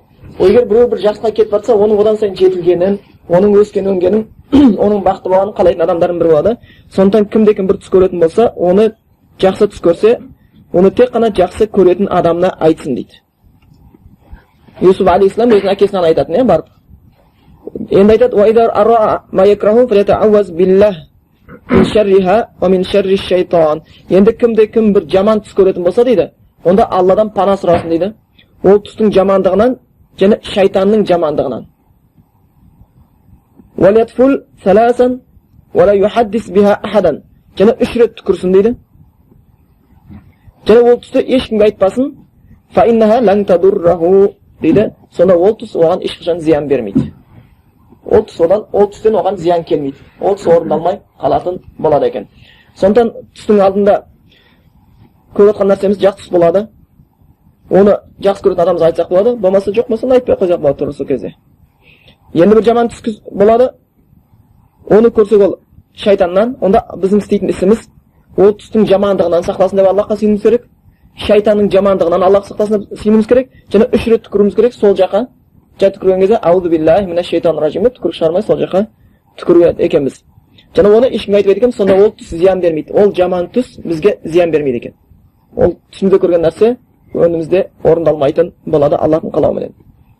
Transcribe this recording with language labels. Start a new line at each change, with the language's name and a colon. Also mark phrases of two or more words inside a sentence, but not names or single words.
Kazakh: Егер біреу бір жақсыға кетіп барса, оның одан сайын жетілгенін, оның өскен-өнгенін, оның бақытты болғанын қалайтын адамдардың бірі болады. Сондықтан кімде-кім бір түс көретін болса, оны жақсы түс көрсе, оны тек қана жақсы көретін адамына айтсын дейді. Юсуф алейхиссалам өзінің әкесінен айтатын, барып. Енді айтады:
Arabic: "وإذا رأى ما يكره فليتعوذ بالله من شرها ومن شر الشيطان."
Kazakh: Енді кімде-кім бір жаман түс көретін болса дейді, онда Алладан пана сұрасын дейді. Ол түстің жамандығынан және шайтанның жамандығынан.
Arabic: وليتفل ثلاثا ولا يحدث بها أحدا.
Kazakh: Және 3 рет түкірсін дейді. Және ол түсті ешкімге айтпасын.
Arabic: فإنها لن تضره дейді.
Kazakh: Сонда ол түс оған ешқашан зиян бермейді. Ол түстен оған зиян келмейді. Ол түс орындалмай қалатын болады екен. Сондықтан түстің алдында көріп отқан нәрсеміз жақсы түс болады. Оны жақсы көретін адамға айтсақ болады, болмаса жоқ болса айтпай қойсақ болады тура сол кезде. Енді бір жаман түс болады, оны көрсек ол шайтаннан, онда біздің істейтін ісіміз ол түстің жамандығынан сақтасын деп Аллахқа сыйынуымыз керек, шайтанның жамандығынан Аллах сақтасын деп сыйынуымыз керек, және 3 рет түкіруіміз керек сол жаққа. Жай түкірген кезде
Arabic: أعوذ بالله من الشيطان الرجيم
Kazakh: деп түкірік шығармай сол жаққа түкіреді екенбіз. Және оны ешкімге айтпайды екен, сонда ол түс зиян бермейді. Ол жаман түс бізге зиян бермейді екен. Ол түсімізде көрген нәрсе өмірімізде орындалмайтын болады Аллахтың қалауыменен.